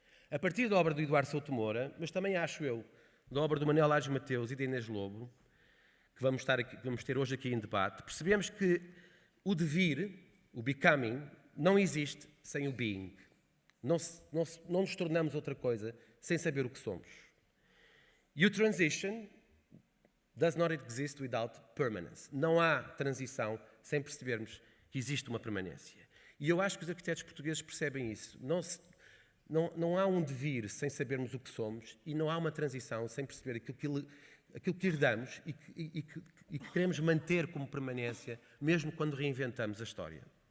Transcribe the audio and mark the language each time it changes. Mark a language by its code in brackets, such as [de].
[pt] A partir da obra do Eduardo Souto Moura, mas também acho eu, da obra do Manuel Aires Mateus e da Inês Lobo, que vamos ter hoje aqui em debate, percebemos que o devir, o becoming, não existe sem o being. Não nos tornamos outra coisa sem saber o que somos. E o [en] transition does not exist without permanence. [pt] Não há transição sem percebermos que existe uma permanência. E eu acho que os arquitetos portugueses percebem isso. Não há um devir sem sabermos o que somos e não há uma transição sem perceber aquilo que herdamos e que queremos manter como permanência, mesmo quando reinventamos a história.